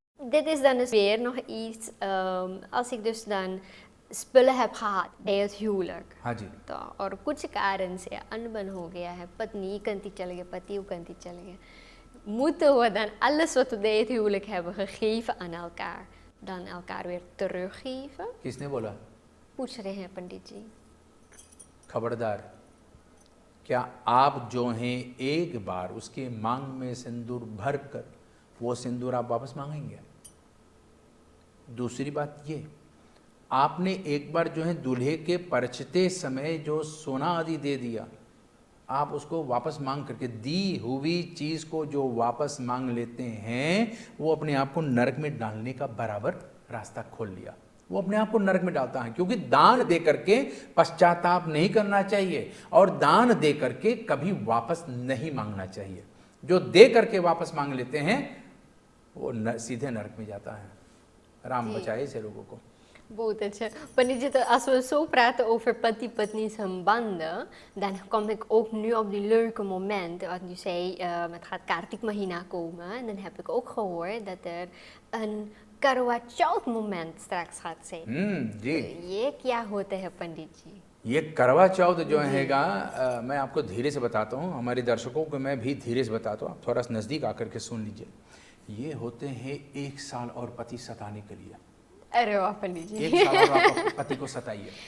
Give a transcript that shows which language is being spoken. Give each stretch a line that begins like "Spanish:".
Dutch: Dit is dan dus weer nog iets, als ik dus dan spullen heb gehad bij het huwelijk.
Hindi: हाँ जी। तो और कुछ कारण से अनबन हो गया है,
Dutch: putni kanti
Hindi: चले गए, पति kanti चले गए,
Dutch: moeten we dan alles wat we bij het huwelijk hebben gegeven aan elkaar, dan elkaar weer teruggeven?
Hindi: किसने बोला? पूछ रहे हैं पंडित जी। खबरदार, क्या आप जो हैं एक बार उसके मांग में सिंदूर भर कर वो सिंदूर आप वापस मांगेंगे? दूसरी बात ये, आपने एक बार जो है दूल्हे के परछते समय जो सोना आदि दे दिया, आप उसको वापस मांग करके, दी हुई चीज़ को जो वापस मांग लेते हैं, वो अपने आप को नरक में डालने का बराबर रास्ता खोल लिया। वो अपने आप को नरक में डालता है, क्योंकि दान दे करके पश्चाताप नहीं करना चाहिए और दान दे करके कभी वापस नहीं मांगना चाहिए। जो दे करके वापस मांग लेते हैं वो सीधे नरक में जाता है। राम बचाए ऐसे लोगों को। बहुत अच्छा।
Dutch: Panit ji, als we zo praten over pati-patni sambanden, dan kom ik ook nu op die leuke momenten. Want u zei, het gaat Kartik Mahina komen. En dan heb ik ook gehoord dat er een Karwa Chauth moment straks gaat zijn.
Hindi: जी। ये क्या होता है पंडित जी? ये करवा चौथ जो हैगा, मैं आपको धीरे से बताता हूँ, हमारे दर्शकों को मैं भी धीरे से बताता हूँ, आप थोड़ा सा नज़दीक आकर के सुन लीजिए। ये होते हैं 1 साल और पति सताने के लिए। अरे वाह पंडित जी। 1 साल और आप पति को सताइए।